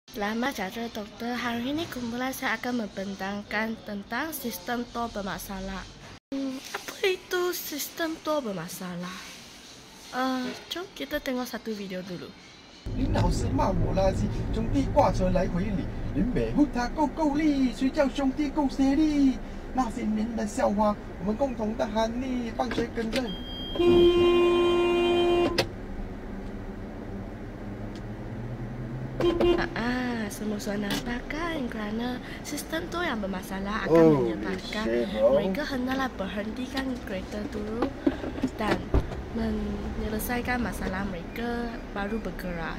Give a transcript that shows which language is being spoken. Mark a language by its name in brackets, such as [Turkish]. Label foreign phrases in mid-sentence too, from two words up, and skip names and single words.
[Malay] Selamat jaga dokter. Hari ini kumpulan saya akan membentangkan tentang sistem tol bermasalah. Apa itu sistem tol bermasalah? Jom kita tengok satu video dulu. [Chinese] 您老是骂我垃圾，兄弟挂车来回里，您维护他够力，谁叫兄弟够协力？那些年的笑话，我们共同的喊你，放学跟着。 [Malay] Semua nampakkan kerana sistem tu yang bermasalah akan menyebabkan mereka hendaklah berhentikan kereta dulu dan menyelesaikan masalah mereka baru bergerak.